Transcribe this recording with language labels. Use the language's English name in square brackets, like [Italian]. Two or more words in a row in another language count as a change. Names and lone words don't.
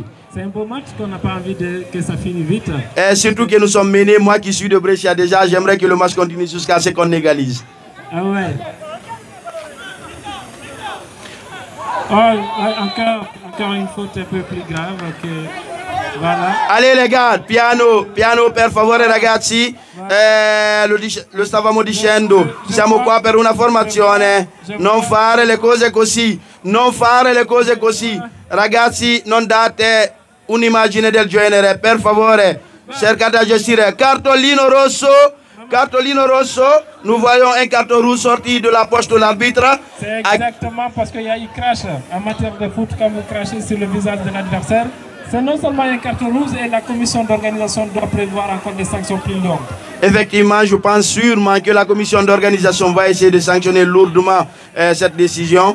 [French] C'est un beau match qu'on n'a pas envie que ça finisse vite. Surtout que nous sommes menés, moi qui suis de Brescia déjà, j'aimerais que le match continue jusqu'à ce qu'on égalise. Ah ouais. Oh, encore une faute un peu plus grave que... Voilà. Allez les gars, [Italian] piano per favore ragazzi, lo stavamo dicendo, siamo qua per una formazione, non fare le cose così, ragazzi non date un'immagine del genere, per favore, cercate di gestire. Cartolino rosso, [French] nous voyons un carton rouge sorti de la poche de l'arbitre. C'est exactement parce qu'il y a eu crash en matière de foot, quand vous crachez sur le visage de l'adversaire. C'est non seulement un carton rouge et la commission d'organisation doit prévoir encore des sanctions plus longues. Effectivement, je pense sûrement que la commission d'organisation va essayer de sanctionner lourdement cette décision.